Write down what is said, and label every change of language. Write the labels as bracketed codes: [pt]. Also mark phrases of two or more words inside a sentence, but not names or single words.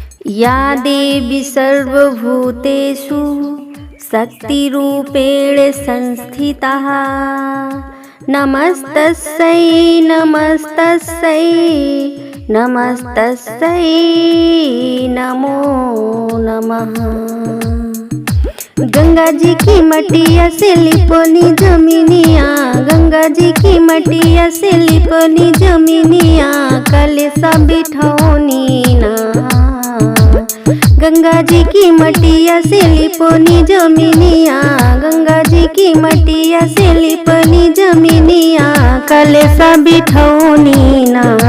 [sa] या देवी सर्वभूतेषु शक्तिरूपेण संस्थिता। नमस्तस्यै नमस्तस्यै नमस्तस्यै नमो नमः। [bho] गंगा जी की मटिया से लिपोनी जमीनिया, गंगा जी की मटिया से लिपोनी जमीनिया, कलशा बिठौनी ना। गंगा जी की मटिया से लिपोनी जमीनिया, गंगा जी की मटिया से लिपोनी जमीनिया, कलशा बिठौनी ना।